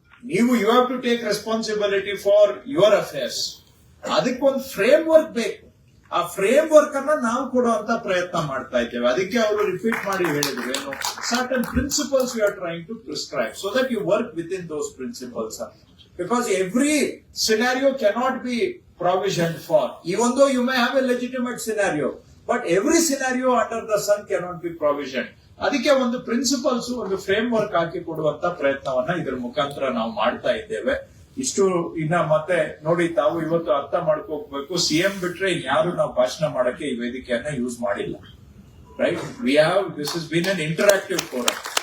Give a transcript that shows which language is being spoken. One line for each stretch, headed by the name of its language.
Kannada: ನೀವು
English: You have to take responsibility for your affairs.
Kannada: ಅದಕ್ಕೊಂದು frame work ಬೇಕು. ಆ ಫ್ರೇಮ್ ವರ್ಕ್ ಅನ್ನ ನಾವು ಕೊಡುವಂತ ಪ್ರಯತ್ನ ಮಾಡ್ತಾ ಇದ್ದೇವೆ. ಅದಕ್ಕೆ ಅವರು ರಿಪೀಟ್ ಮಾಡಿ ಹೇಳಿದ್ರು, ಏನು
English: Certain principles you are trying to prescribe so that you work with in those principles. Because every scenario cannot be provisioned for, even though you may have a legitimate scenario, but every scenario under the sun cannot be provisioned.
Kannada: ಅದಕ್ಕೆ ಒಂದು principles, ಒಂದು frame work ಹಾಕಿ ಕೊಡುವಂತ ಪ್ರಯತ್ನವನ್ನ ಇದರ ಮುಖಾಂತರ ನಾವು ಮಾಡ್ತಾ ಇದ್ದೇವೆ. ಇಷ್ಟು ಇನ್ನ ಮತ್ತೆ ನೋಡಿ, ತಾವು ಇವತ್ತು ಅರ್ಥ ಮಾಡ್ಕೋಬೇಕು, ಸಿಎಂ ಬಿಟ್ರೆ ಇನ್ಯಾರು ನಾವು ಭಾಷಣ ಮಾಡಕ್ಕೆ ಈ ವೇದಿಕೆಯನ್ನ ಯೂಸ್ ಮಾಡಿಲ್ಲ, right?
English: We have, this is been an interactive forum.